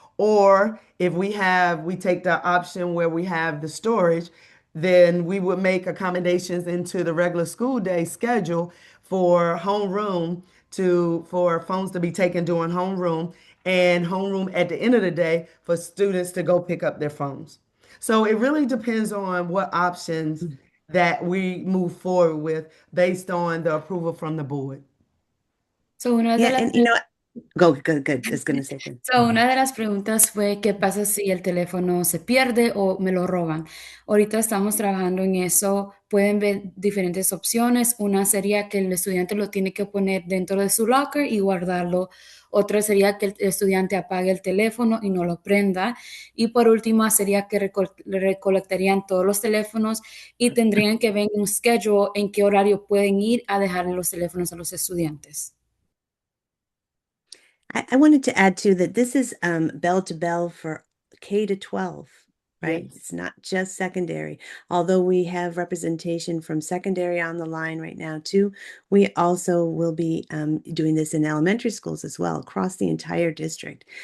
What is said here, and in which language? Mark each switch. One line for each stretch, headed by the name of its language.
English: Or if we take the option where we have the storage, then we would make accommodations into the regular school day schedule for homeroom for phones to be taken during homeroom and homeroom at the end of the day for students to go pick up their phones. So it really depends on what options that we move forward with based on the approval from the board.
Spanish: So, una de
English: Yeah,
Spanish: las
English: and go, good, good. I was going to say good.
Spanish: So, una de las preguntas fue, ¿qué pasa si el teléfono se pierde o me lo roban? Ahorita estamos trabajando en eso. Pueden ver diferentes opciones. Una sería que el estudiante lo tiene que poner dentro de su locker y guardarlo. Otra sería que el estudiante apague el teléfono y no lo prenda. Y por último sería que recolectarían todos los teléfonos y tendrían que ver un schedule en qué horario pueden ir a dejar los teléfonos a los estudiantes.
English: I wanted to add too that this is bell to bell for K to 12, right? Yes. It's not just secondary. Although we have representation from secondary on the line right now too, we also will be doing this in elementary schools as well across the entire district.